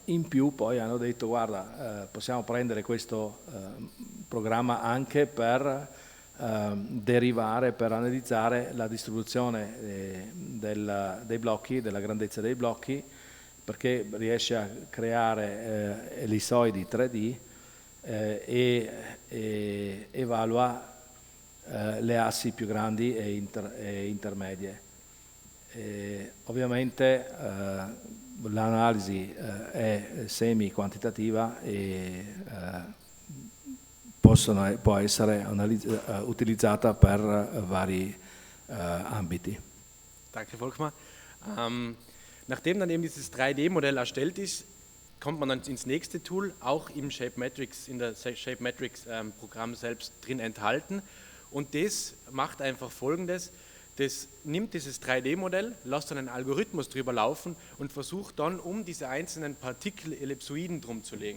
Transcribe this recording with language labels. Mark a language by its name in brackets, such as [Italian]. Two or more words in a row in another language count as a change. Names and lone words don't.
[Italian] In più poi hanno detto guarda, possiamo prendere questo programma anche per derivare, per analizzare la distribuzione dei blocchi, della grandezza dei blocchi, perché riesce a creare ellissoidi 3D e evalua le assi più grandi e intermedie. Ovviamente l'analisi è semi-quantitativa e può essere utilizzata per vari ambiti. [German] Danke, Volkmar. Nachdem dann eben dieses 3D-Modell erstellt ist, kommt man dann ins nächste Tool, auch im ShapeMetrics, in der ShapeMetrics-Programm selbst drin enthalten. Und das macht einfach Folgendes: Das nimmt dieses 3D-Modell, lässt dann einen Algorithmus drüber laufen und versucht dann, um diese einzelnen Partikel Ellipsoiden drum zu legen.